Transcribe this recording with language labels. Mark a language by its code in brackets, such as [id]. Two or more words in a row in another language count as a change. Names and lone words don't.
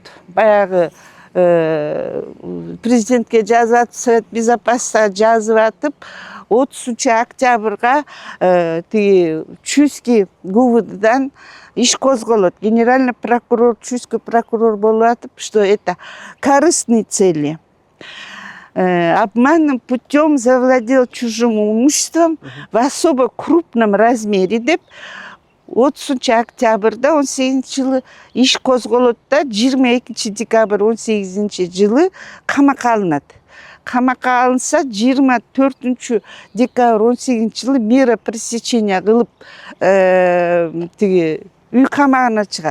[ky] Баягы президентке жазып атып, Совет Безопасностька жазып атып, 30-октябрга тиги Чуйский ГУВДдан иш козголот. [ru] Генеральный прокурор, Чуйский прокурор [ky] болуп атып, [ru] что это корыстные цели. Обманным путем завладел чужим имуществом в особо крупном размере [ky] деп 30-октябрда 18-жылы иш козголот да 22-декабрь 18-жылы камакка алынат. Камакка алынса 24-декабрь 18-жылы [ru] мера пресечения [ky] кылып тиги үй камагына чыгат.